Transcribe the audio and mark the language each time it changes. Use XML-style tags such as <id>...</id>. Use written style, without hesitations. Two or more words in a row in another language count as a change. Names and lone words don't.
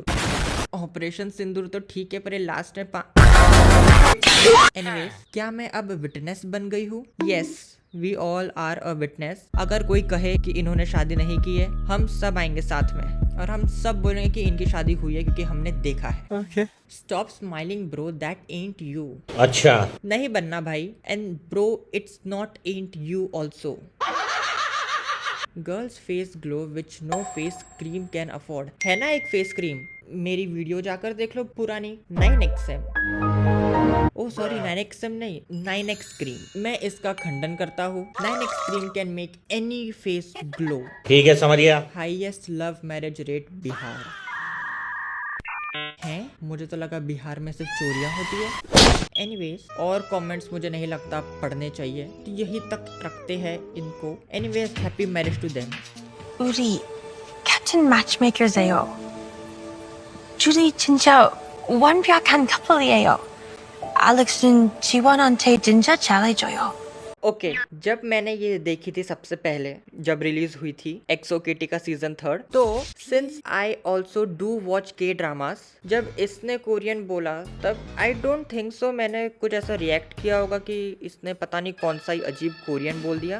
<hi>ऑपरेशन सिंदूर तो ठीक है, पर ये लास्ट में एनीवेज, क्या मैं अब विटनेस बन गई हूँ?</hi> <en>Yes, we all are a witness.</en> <hi>अगर कोई कहे कि इन्होंने शादी नहीं की है, हम सब आएंगे साथ में और हम सब बोलेंगे कि इनकी शादी हुई है, क्योंकि हमने देखा है।</hi> <en>Stop smiling bro, that ain't you.</en> <hi>अच्छा, नहीं बनना भाई।</hi> <en>And bro it's not ain't you also. Girls face glow which no face cream can afford.</en> <hi>है ना एक</hi> <en>face cream,</en> <hi>मेरी वीडियो जाकर देख लो पुरानी। 9XM,</hi> <en>oh sorry</en> <hi>9XM नहीं, 9X क्रीम। मैं इसका खंडन करता हूँ।</hi> <en>9X cream can make any face glow.</en> <hi>ठीक है समझ गया।</hi> <en>Highest love marriage rate Bihar.</en> <hi>हैं? मुझे तो लगा बिहार में सिर्फ चोरियां होती है। एनीवेज, और कमेंट्स मुझे नहीं लगता पढ़ने चाहिए, तो यही तक रखते हैं इनको।</hi> <en>Anyways, happy marriage to them.</en> <ko>우리 캡틴 매치메이커세요. 둘이 진짜 완벽한 커플이에요. 알렉스는 지원한테 진짜 잘해줘요.</ko> <hi>ओके जब मैंने ये देखी थी सबसे पहले, जब रिलीज हुई थी एक्सो किटी का सीजन 3, तो</hi> <en>since I also do watch K dramas,</en> <hi>जब इसने कोरियन बोला तब</hi> <en>I don't think so</en> <hi>मैंने कुछ ऐसा रिएक्ट किया होगा कि इसने पता नहीं कौन सा ही अजीब कोरियन बोल दिया।</hi>